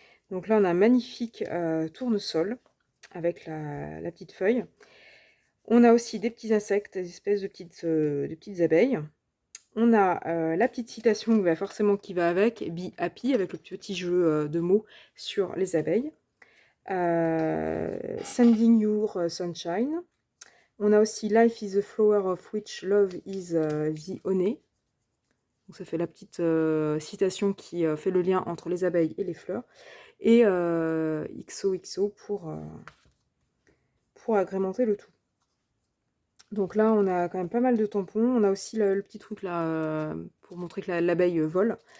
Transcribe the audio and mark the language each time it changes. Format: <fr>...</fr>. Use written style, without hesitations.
<fr>Donc là, on a un magnifique tournesol avec la petite feuille. On a aussi des petits insectes, des espèces de petites abeilles. On a la petite citation forcément qui va avec,</fr> <en>Be Happy,</en> <fr>avec le petit jeu de mots sur les abeilles.</fr> <en>Sending Your Sunshine.</en> <fr>On a aussi</fr> <en>Life is a flower of which love is the honey.</en> <fr>Donc ça fait la petite citation qui fait le lien entre les abeilles et les fleurs. Et XOXO pour agrémenter le tout. Donc là, on a quand même pas mal de tampons. On a aussi le petit truc là pour montrer que l'abeille vole.</fr>